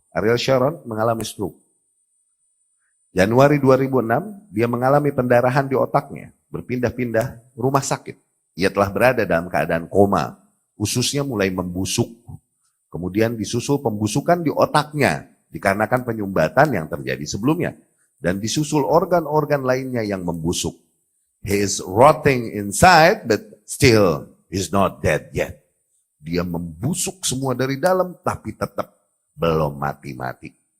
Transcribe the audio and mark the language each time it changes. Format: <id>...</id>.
<id>Ariel Sharon mengalami stroke. Januari 2006, dia mengalami pendarahan di otaknya. Berpindah-pindah rumah sakit. Ia telah berada dalam keadaan koma. Ususnya mulai membusuk. Kemudian disusul pembusukan di otaknya. Dikarenakan penyumbatan yang terjadi sebelumnya. Dan disusul organ-organ lainnya yang membusuk.</id> <en>He is rotting inside, but still he's not dead yet.</en> <id>Dia membusuk semua dari dalam, tapi tetap belum mati-mati.</id>